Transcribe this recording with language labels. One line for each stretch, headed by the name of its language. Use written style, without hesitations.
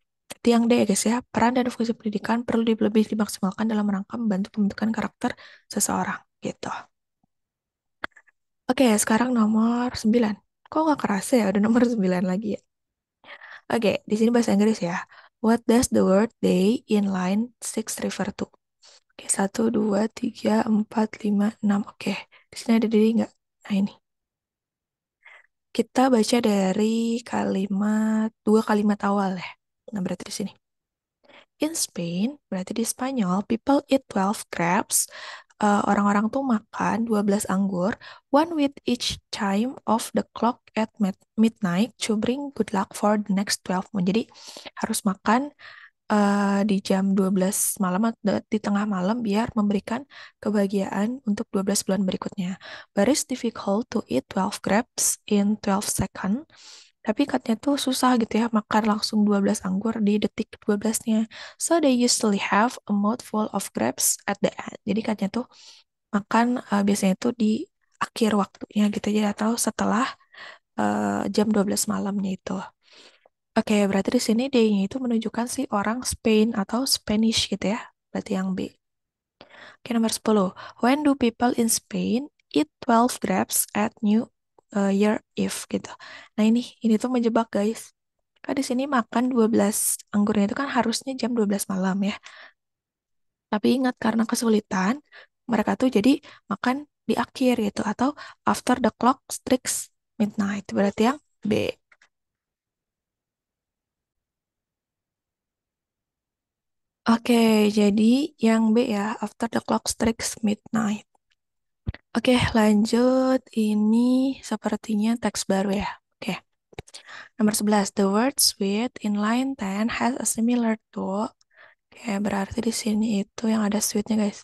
Indonesian: Jadi yang D ya guys ya, peran dan fungsi pendidikan perlu lebih dimaksimalkan dalam rangka membantu pembentukan karakter seseorang gitu. Oke, sekarang nomor 9. Kok nggak kerasa ya udah nomor 9 lagi ya? Oke, di sini bahasa Inggris ya.
English: What does the word day in line 6 refer to?
Indonesian: Oke, 1, 2, 3, 4, 5, 6. Oke, di sini ada day nggak? Nah ini. Kita baca dari dua kalimat awal ya. Nah, berarti di sini.
English: In Spain,
Indonesian: berarti di Spanyol,
English: people eat 12 grapes.
Indonesian: Orang-orang tuh makan 12 anggur,
English: one with each chime of the clock at midnight to bring good luck for the next 12 months.
Indonesian: Jadi harus makan di jam 12 malam atau di tengah malam biar memberikan kebahagiaan untuk 12 bulan berikutnya.
English: But it's difficult to eat 12 grapes in 12 seconds.
Indonesian: Tapi katanya tuh susah gitu ya makan langsung 12 anggur di detik 12-nya.
English: So they usually have a mouthful of grapes at the end.
Indonesian: Jadi katanya tuh makan biasanya tuh di akhir waktunya gitu ya atau setelah jam 12 malamnya itu. Oke, berarti di sini D-nya itu menunjukkan si orang Spain atau Spanish gitu ya. Berarti yang B. Oke, nomor 10.
English: When do people in Spain eat 12 grapes at New Year Eve
Indonesian: gitu. Nah, ini tuh menjebak guys. Kan di sini makan 12 anggurnya itu kan harusnya jam 12 malam ya. Tapi ingat karena kesulitan, mereka tuh jadi makan di akhir gitu atau
English: after the clock strikes midnight.
Indonesian: Berarti yang B. Oke, jadi yang B ya,
English: after the clock strikes midnight.
Indonesian: Oke, lanjut. Ini sepertinya teks baru ya. Oke, nomor 11.
English: The word sweet in line 10 has a similar to.
Indonesian: Oke, berarti di sini itu yang ada sweetnya guys.